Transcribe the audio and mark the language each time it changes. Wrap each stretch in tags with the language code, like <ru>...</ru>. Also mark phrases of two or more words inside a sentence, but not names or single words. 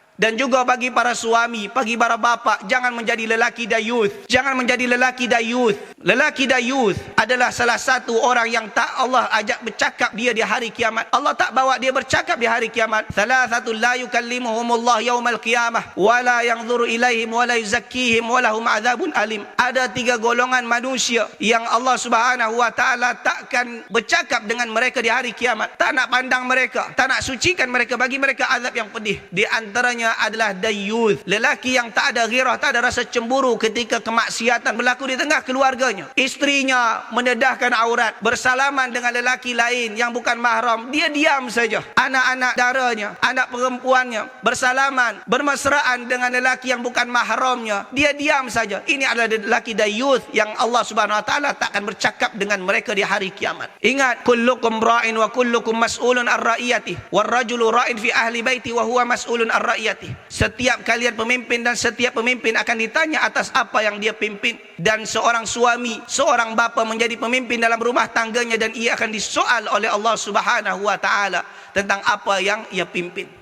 <ms>Dan juga bagi para suami, bagi para bapa, jangan menjadi lelaki dayuth. Jangan menjadi lelaki dayuth. Lelaki dayuth adalah salah satu orang yang tak Allah ajak bercakap dia di hari kiamat. Allah tak bawa dia bercakap di hari kiamat.</ms> <ar>ثلاثة لا يكلمهم الله يوم القيامة ولا ينظر إليهم ولا يزكيهم ولهم عذاب أليم.</ar> <ms>Ada 3 golongan manusia yang Allah</ms> <ar>سبحانه وتعالى</ar> <ms>takkan bercakap dengan mereka di hari kiamat. Tak nak pandang mereka, tak nak sucikan mereka, bagi mereka azab yang pedih. Di antaranya adalah dayuth, lelaki yang tak ada ghirah, tak ada rasa cemburu ketika kemaksiatan berlaku di tengah keluarganya. Isterinya mendedahkan aurat, bersalaman dengan lelaki lain yang bukan mahram, dia diam saja. Anak-anak daranya, anak perempuannya bersalaman, bermesraan dengan lelaki yang bukan mahramnya, dia diam saja. Ini adalah lelaki dayuth yang Allah</ms> <ar>سبحانه وتعالى</ar> <ms>takkan bercakap dengan mereka di hari kiamat. Ingat,</ms> <ar>كلكم راع وكلكم مسؤول الرعية والرجل راع في أهل بيته وهو مسؤول الرعية.</ar> <ms>Setiap kalian pemimpin dan setiap pemimpin akan ditanya atas apa yang dia pimpin. Dan seorang suami, seorang bapa menjadi pemimpin dalam rumah tangganya dan ia akan disoal oleh Allah</ms> <ar>سبحانه وتعالى</ar> <ms>tentang apa yang ia pimpin.</ms>